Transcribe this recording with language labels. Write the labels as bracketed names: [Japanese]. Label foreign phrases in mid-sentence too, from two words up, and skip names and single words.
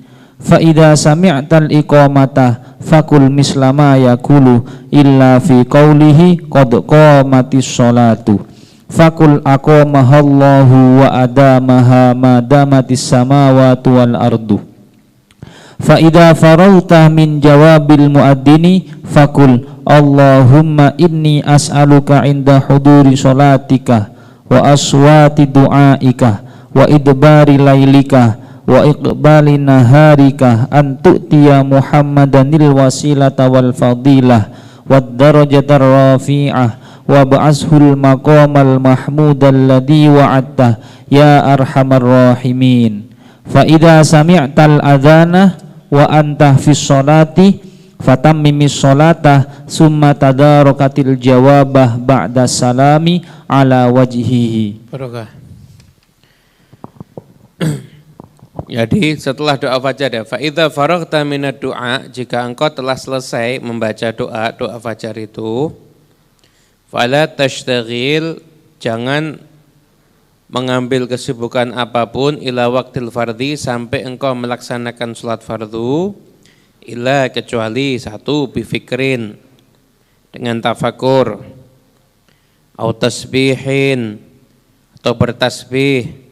[Arabic] فإذا سمعت الإقامة فقل مثل ما يقول إلا في قوله قد قامت الصلاة فقل أقامها الله وأدامها ما دامت السماوات والأرض. فإذا فرغت من جواب المؤذن فقل اللهم إني أسألك عند حضور صلاتك وأصوات دعائك وإدبار ليلك وإقبال نهارك أن تؤتي محمدا الوسيلة والفضيلة والدرجة الرفيعة وابعثه المقام المحمود الذي وعدته يا أرحم الراحمين. فإذا سمعت الأذان وأنت في الصلاة فأتمم الصلاة ثم تدارك الجواب بعد السلام على وجهه. [Indonesian] Barokah. Jadi setelah doa fajar ya, [Arabic] فإذا فرغت من الدعاء, [Indonesian] jika engkau telah selesai membaca doa fajar itu, [Arabic] فلا تشتغل, [Indonesian] jangan mengambil kesibukan apapun [Arabic] إلى وقت الفرض, [Indonesian] sampai engkau melaksanakan salat fardu, illa kecuali satu, bifikrin, dengan tafakur, [Arabic] أو تسبيح, [Indonesian] atau bertasbih.